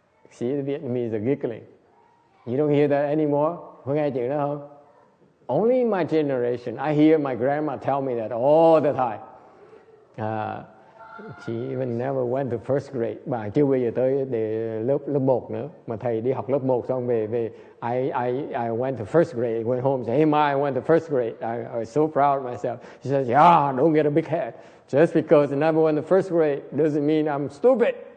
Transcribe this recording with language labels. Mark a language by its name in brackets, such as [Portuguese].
[English] See, the Vietnamese are giggling. You don't hear that anymore? [Vietnamese] Có nghe chuyện đó không? [English] Only in my generation, I hear my grandma tell me that all the time. She even never went to first grade. [Vietnamese] Bà chưa bao giờ tới lớp 1 nữa. Mà thầy đi học lớp 1 xong về [English] I went to first grade. Went home and said, hey ma, I went to first grade. I was so proud of myself. She says, yeah, don't get a big head. Just because I never went to first grade doesn't mean I'm stupid.